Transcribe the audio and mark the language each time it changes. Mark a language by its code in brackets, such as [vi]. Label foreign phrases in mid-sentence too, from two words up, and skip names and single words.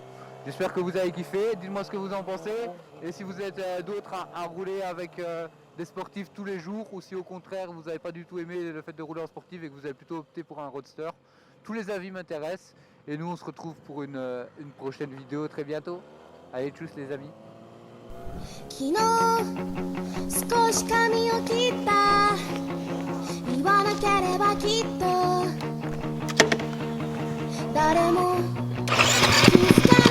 [fr] J'espère que vous avez kiffé. Dites-moi ce que vous en pensez. Et si vous êtes d'autres à rouler avec des sportifs tous les jours, ou si au contraire vous n'avez pas du tout aimé le fait de rouler en sportif et que vous avez plutôt opté pour un roadster. Tous les avis m'intéressent. Et nous on se retrouve pour une prochaine vidéo très bientôt. Allez, tchuss les amis. [ja] 昨日少し髪を切った言わなければきっと誰も気づ